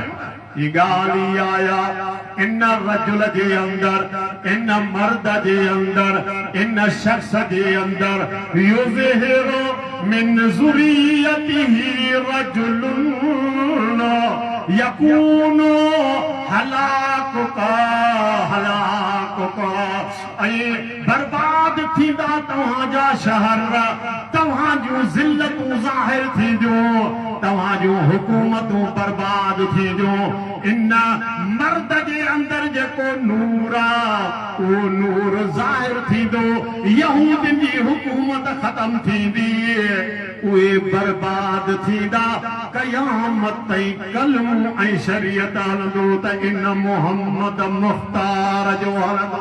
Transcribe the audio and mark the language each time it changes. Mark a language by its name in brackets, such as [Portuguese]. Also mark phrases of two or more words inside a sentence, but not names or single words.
[Sindhi] ये गाली आया इन रजुल जे अंदर, इन मर्द जे अंदर, इन शख्स जे अंदर [Arabic] يظهر من ذريته رجل يكون هلاكك هلاكك. [Sindhi] ऐं बर्बाद थींदा तव्हांजा शहर, तव्हां जूं ज़िल्लतूं ज़ाहिर थींदियूं, तव्हां जूं हुकूमतूं बर्बाद थींदियूं। इन मर्द जे अंदर जेको नूर आहे उहो नूर ज़ाहिर थींदो, यहूदियुनि जी हुकूमत ख़तम थींदी, उहे बर्बाद थींदा, क़यामत ताईं कलमु ऐं शरीयत हलंदो त इन मुहम्मद मुख़्तार जो हलंदो।